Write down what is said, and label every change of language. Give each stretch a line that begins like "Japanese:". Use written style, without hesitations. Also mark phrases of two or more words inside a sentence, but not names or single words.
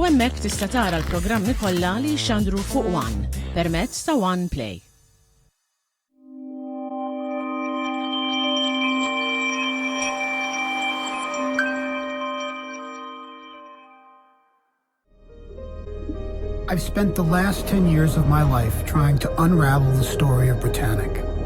Maltese: hemmhekk tista' tara l-programmi kollha li jxandru fuq One permezz ta' One Play.
English: I've spent the last 10 years of my life trying to unravel the story of Britannic.